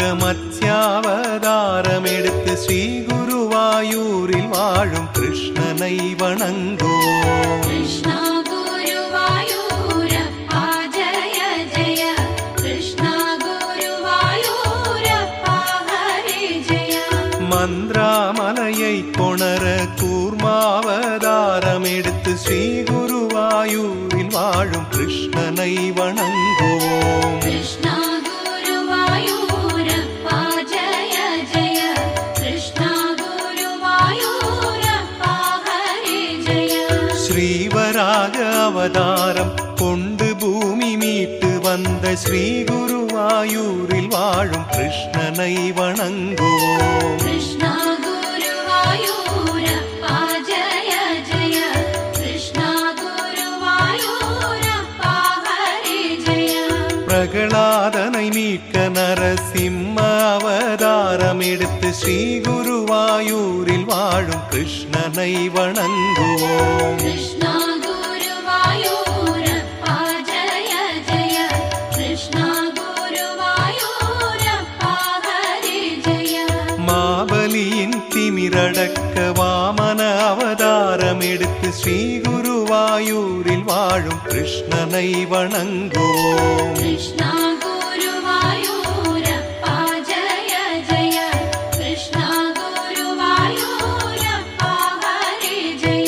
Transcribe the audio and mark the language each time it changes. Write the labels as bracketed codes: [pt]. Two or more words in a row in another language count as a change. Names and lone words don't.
[ta] மத்யாவதாரம் எடுத்து ஸ்ரீ குருவாயூரில் வாழும் கிருஷ்ணனை வணங்குவோம் कृष्ण [hi] गुरुवायूरप्पा जय जय कृष्ण गुरुवायूरप्पा हरे जय [ta] மந்திராமலையை கொணர கூர்மாவதாரம் எடுத்து ஸ்ரீ குருவாயூரில் வாழும் கிருஷ்ணனை வணங்குவோம் [hi] कृष्ण गुरुवायूरप्पा जय जय कृष्ण गुरुवायूरप्पा हरे जय [ta] ஸ்ரீவராக அவதாரம் கொண்டு பூமி மீட்டு வந்த ஸ்ரீ குருவாயூரில் வாழும் கிருஷ்ணனை வணங்குவோம் [hi] कृष्ण गुरुवायूरप्पा जय जय कृष्ण गुरुवायूरप्पा हरे जय [ta] பிரகலாதனை மீட்க நரசிம்ம அவதாரம் எடுத்து ஸ்ரீ குருவாயூரில் வாழும் கிருஷ்ணனை வணங்குவோம் [hi] कृष्ण गुरुवायूरप्पा जय जय कृष्ण गुरुवायूरप्पा हरे जय [ta] மாபலியின் திமிரடக்க வாமன அவதாரம் எடுத்து ஸ்ரீ குருவாயூரில் வாழும் கிருஷ்ணனை வணங்குவோம் [hi] कृष्ण गुरुवायूरप्पा जय जय कृष्ण गुरुवायूरप्पा हरे जय